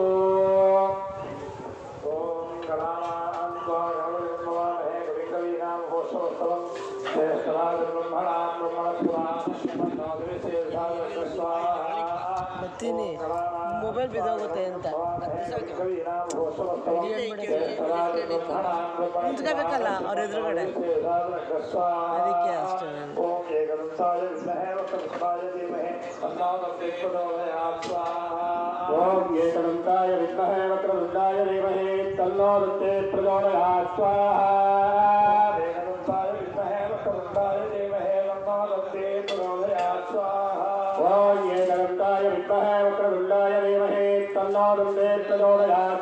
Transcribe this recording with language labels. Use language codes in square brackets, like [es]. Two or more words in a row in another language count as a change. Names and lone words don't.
[sa] ಓಂ ಗಣಾನಾಂತ್ವಾ ಗಣಪತಿಗಂ ನಮಾಮಹೇ ಕವಿಂ ಕವೀನಾನುಪಮಶ್ರವಸ್ತಮೋ ಜ್ಯೇಷ್ಠರಾಜಂ ಬ್ರಹ್ಮಣಾಂ [kn] ಬರ್ತೀನಿ ಮೊಬೈಲ್ ಬಿದ್ದೋಗುತ್ತೆ ಅಂತ ನಿಂತ್ಕೋಬೇಕಲ್ಲ ಅವ್ರ ಎದುರುಗಡೆ, ಅದಕ್ಕೆ ಅಷ್ಟೇ. [sa] ಓಂ ಏಕದಂತಾಯ ವಿದ್ಮಹೇ ವಕ್ರತುಂಡಾಯ ಧೀಮಹಿ ತನ್ನೋ ದಂತೆ ಪ್ರಚೋದಯಾತ್. ಸ್ವಾಹಾ. ಓಂ ಏಕದಂತಾಯ ವಿದ್ಮಹೇ ವಕ್ರತುಂಡಾಯ ಧೀಮಹಿ ತನ್ನೋ ದಂತೆ ಪ್ರಚೋದಯಾತ್.